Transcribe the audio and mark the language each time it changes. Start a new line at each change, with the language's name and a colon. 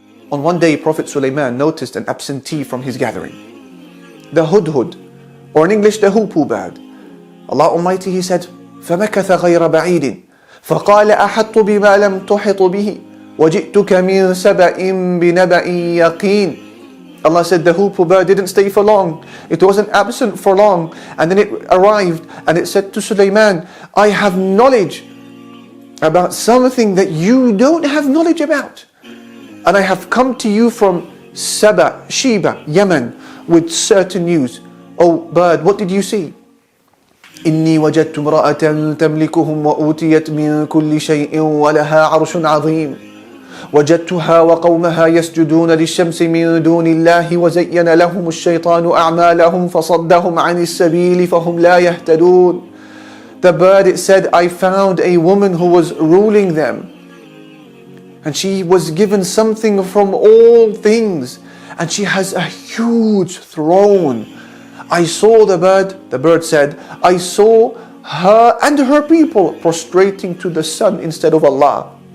English: On one day, Prophet Sulaiman noticed an absentee from his gathering. The hudhud, or in English, the hoopoe bird. Allah Almighty, He said,
Arabic: فَمَكَثَ غَيْرَ بَعِيدٍ فَقَالَ أَحَطْتُ بِمَا لَمْ تُحِطُ بِهِ وَجِئْتُكَ مِنْ سَبَإٍ بِنَبَإٍ يَقِينٍ.
English: Allah said the hoopoe bird didn't stay for long. It wasn't absent for long. And then it arrived and it said to Sulaiman, I have knowledge about something that you don't have knowledge about. And I have come to you from Saba, Sheba, Yemen, with certain news. Oh bird, what did you see?
Arabic: إني وجدت امرأة تملكهم وأوتيت من كل شيء ولها عرش عظيم وجدتها وقومها يسجدون للشمس من دون الله وزين لهم الشيطان أعمالهم فصدهم عن السبيل فهم لا يهتدون.
English: The bird, it said, I found a woman who was ruling them, and she was given something from all things, and she has a huge throne. I saw the bird said, I saw her and her people prostrating to the sun instead of Allah.